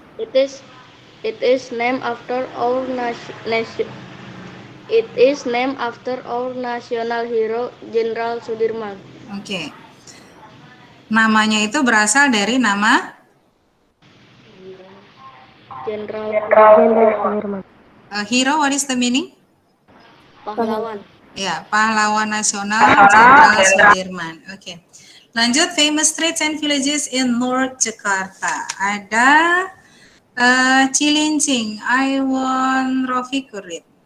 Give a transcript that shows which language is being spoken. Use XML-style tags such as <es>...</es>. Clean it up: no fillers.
<en>It is named after our nation. It is named after our national hero Jenderal Sudirman. Oke.</en> <id>Namanya itu berasal dari nama Jenderal Sudirman.</id> <en>Hero, what is the meaning?</en> <id>Pahlawan. Ya, pahlawan nasional Jenderal Sudirman. Oke.</id> <en>Lanjut, famous streets and villages in North Jakarta. Ada Cilincing. I want Rofikur read.</en>